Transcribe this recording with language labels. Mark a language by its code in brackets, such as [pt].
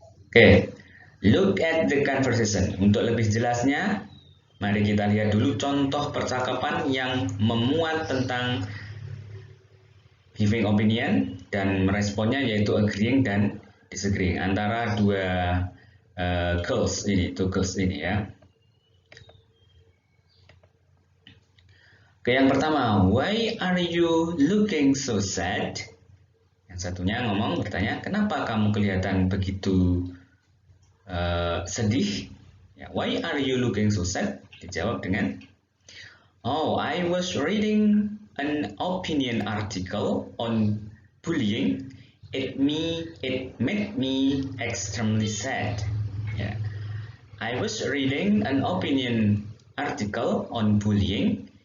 [en] Oke, look at the conversation. [id] Untuk lebih jelasnya, mari kita lihat dulu contoh percakapan yang memuat tentang giving opinion dan meresponnya yaitu agreeing dan disagreeing antara dua girls ini ya. [en] Oke, [id] yang pertama, [en] why are you looking so sad? [id] Yang satunya bertanya, kenapa kamu kelihatan begitu sedih? [en] Ya, why are you looking so sad? [id] Dijawab dengan, [en] oh, I was reading an opinion article on bullying. It made me extremely sad. Yeah. I was reading an opinion article on bullying.